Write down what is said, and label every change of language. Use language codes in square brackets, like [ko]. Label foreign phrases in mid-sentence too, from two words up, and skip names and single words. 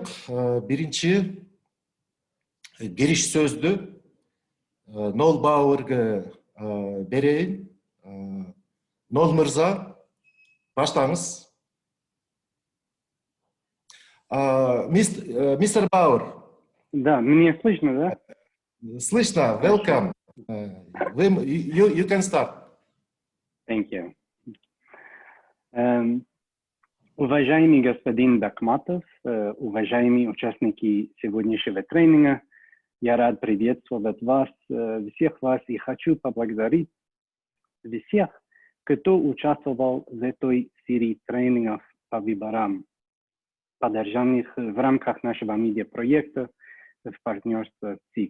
[ky] Биринчи кириш сөздү Нол Бауэрге берейин. Нол мырза, баштаңыз. Мистер Бауэр. [ru] Да, меня слышно, да? Слышно. [en] Welcome. You can start. Thank you. [ru] Уважаемый господин Бекматов, уважаемые участники сегодняшнего тренинга, я рад приветствовать вас, всех вас, и хочу поблагодарить всех, кто участвовал в этой серии тренингов по выборам, поддержанных в рамках нашего медиапроекта в партнерстве с ЦИК.